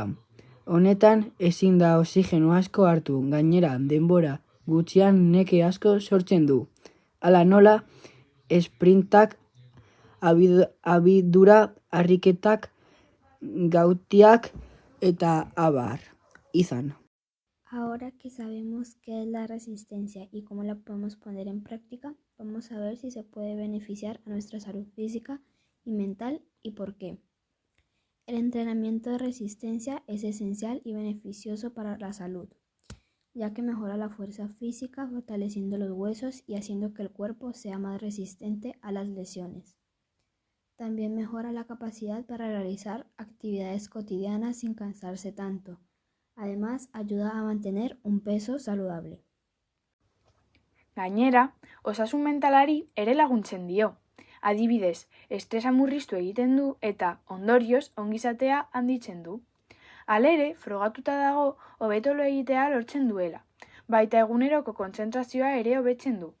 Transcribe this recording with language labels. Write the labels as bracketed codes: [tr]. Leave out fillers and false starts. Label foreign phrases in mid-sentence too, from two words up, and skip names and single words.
[eu] Honetan ezin da oxigeno asko hartu, gainera denbora gutxian neke asko sortzen du. Hala nola, esprintak, abidura ariketak, gautiak eta abar izan. [es] Ahora que sabemos qué es la resistencia y cómo la podemos poner en práctica, vamos a ver si se puede beneficiar a nuestra salud física y mental y por qué. El entrenamiento de resistencia es esencial y beneficioso para la salud, ya que mejora la fuerza física, fortaleciendo los huesos y haciendo que el cuerpo sea más resistente a las lesiones. También mejora la capacidad para realizar actividades cotidianas sin cansarse tanto. Además, ayuda a mantener un peso saludable. [eu] Gainera, osasun mentalari ere laguntzen dio. Adibidez, estresa murriztu egiten du eta, ondorioz, ongizatea handitzen du. Halere, frogatuta dago hobeto lo egitea lortzen duela, baita eguneroko kontzentrazioa ere hobetzen du.